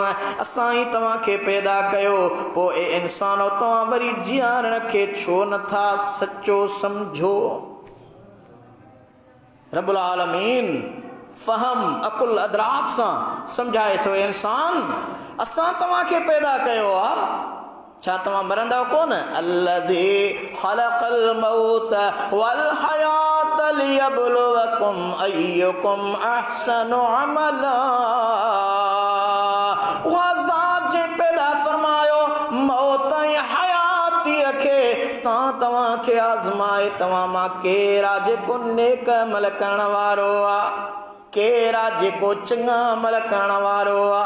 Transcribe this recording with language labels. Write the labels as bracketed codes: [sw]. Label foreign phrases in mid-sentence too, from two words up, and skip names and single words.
[sd] असां ई तव्हां खे पैदा कयो, पोइ ए इंसानो तव्हां वरी जीअरण खे छो नथा सचो समझो। [ar] رب العالمين [sd] फहम अकुल अदराक सां समझाए थो, इंसान असां तव्हां खे पैदा कयो आ, छा तव्हां मरंदा कोन? [ar] الذي خلق الموت والحياة ليبلوكم أيكم أحسن عملا. [sd] उहा ज़ात जे पैदा फरमायो मौत ऐं हयातीअ खे तव्हां खे आज़माए तव्हां मां केरु आहे जेको नेक अमल करण वारो आहे, केरु आहे जेको चङा अमल करण वारो आहे।